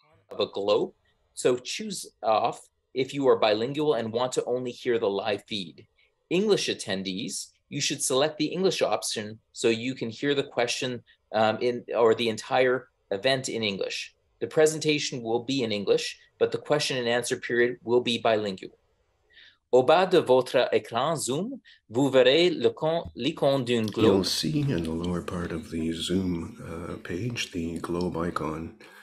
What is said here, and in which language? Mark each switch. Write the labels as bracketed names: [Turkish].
[English] Of a globe, so choose off if you are bilingual and want to only hear the live feed. English attendees, you should select the English option so you can hear the question or the entire event in English. The presentation will be in English, but the question and answer period will be bilingual. [French] Au bas de votre écran Zoom, vous verrez l'icône d'un globe. [English] You'll see in the lower part of the Zoom page the globe icon.